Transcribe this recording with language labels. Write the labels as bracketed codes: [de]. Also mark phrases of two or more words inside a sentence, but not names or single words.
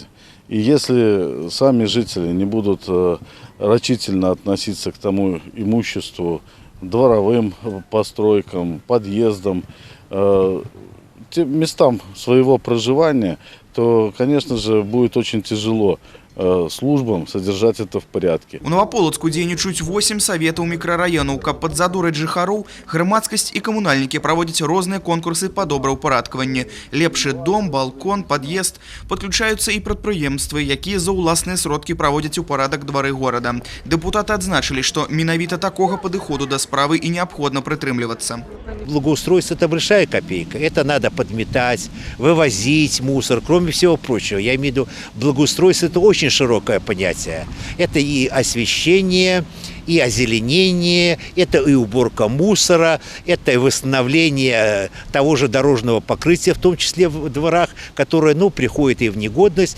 [ru] И если сами жители не будут рачительно относиться к тому имуществу, дворовым постройкам, подъездам, тем местам своего проживания, то, конечно же, будет очень тяжело службам содержать это в порядке. [be] У Новополоцку дзейнічаюць 8 советаў мікрараёнаў, каб падзадураць жыхароў, грамадскасць і камунальнікі праводзяць розныя конкурсы па добраўпарадкаванні. Лепшы дом, балкон, пад'езд. Падключаюцца і прадпрыемствы, якія за ўласныя сродкі праводзяць у парадак двары горада. Дэпутаты адзначылі, што менавіта такога падыходу да справы і неабходна прытрымлівацца. [ru] Благоустройство – это большая копейка. Это надо подметать, вывозить мусор, кроме всего прочего. Я имею в виду, благоустройство – это очень широкое понятие. Это и освещение, и озеленение, это и уборка мусора, это и восстановление того же дорожного покрытия, в том числе в дворах, которое, приходит и в негодность.